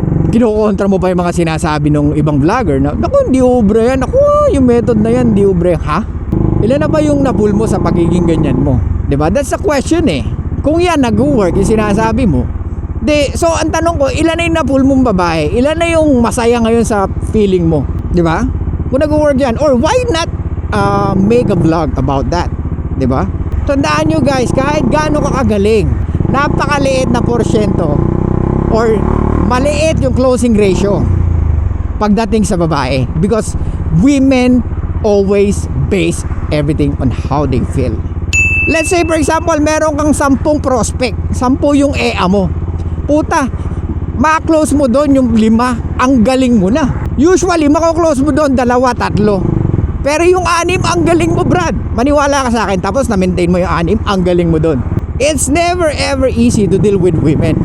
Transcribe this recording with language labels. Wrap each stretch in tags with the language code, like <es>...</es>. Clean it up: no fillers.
<tl>Kinukontra mo pa yung mga sinasabi ng ibang vlogger na, naku, hindi ubra yan. Naku, yung method na yan, hindi ubra. Ha? Ilan na ba yung napul mo sa pagiging ganyan mo? Diba?</tl> <en>That's the question eh.</en> <tl>Kung yan nag-work yung sinasabi mo, so ang tanong ko, ilan na yung napul mong babae? Ilan na yung masaya ngayon sa feeling mo? Diba? Kung nag-work yan,</tl> <en>or why not make a vlog about that?</en> <tl>Diba? Tandaan nyo guys, kahit gaano ka kagaling, napakaliit na porsyento or maliit yung closing ratio pagdating sa babae,</tl> <en>because women always base everything on how they feel. Let's say for example,</en> <tl>meron kang</tl> <en>10 prospect, 10 yung EA mo.</en> <tl>Puta, ma-close mo doon yung 5, ang galing mo na. Usually, mako-close mo doon 2, 3. Pero yung 6, ang galing mo, Brad. Maniwala ka sa akin, tapos na-maintain mo yung 6, ang galing mo doon.</tl> <en>It's never ever easy to deal with women.</en>